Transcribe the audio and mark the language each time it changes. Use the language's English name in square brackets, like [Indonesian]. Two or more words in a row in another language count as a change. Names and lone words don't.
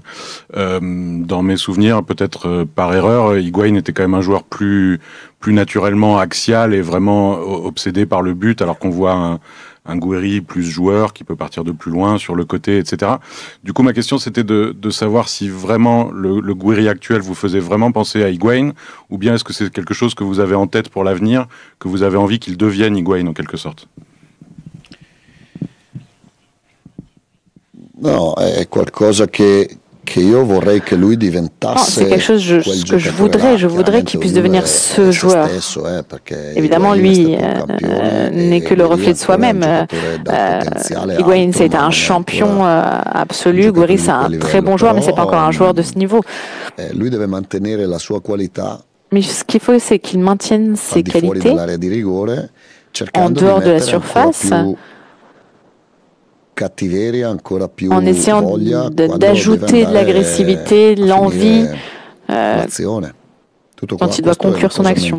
[French] Dans mes souvenirs, peut-être par erreur, Higuaín était quand même un joueur plus naturellement axial et vraiment obsédé par le but, alors qu'on voit un Gouiri plus joueur qui peut partir de plus loin sur le côté, etc. Du coup, ma question, c'était de savoir si vraiment le Gouiri actuel vous faisait vraiment penser à Higuaín, ou bien est-ce que c'est quelque chose que vous avez en tête pour l'avenir, que vous avez envie qu'il devienne Higuaín en quelque sorte? [Italian] No, è qualcosa che io vorrei che lui diventasse. [French] C'est quelque chose que je voudrais qu'il puisse devenir ce joueur. Évidemment, lui n'est que le reflet de soi-même. Higuaín, c'est un champion absolu. Gouiri, c'est un très bon joueur, mais c'est pas encore un joueur de ce niveau. [Italian] Lui deve mantenere la sua qualità. [French] Mais ce qu'il faut, c'est qu'il maintienne ses qualités en dehors de la surface, en essayant d'ajouter de l'agressivité, de l'envie quand il doit conclure son action.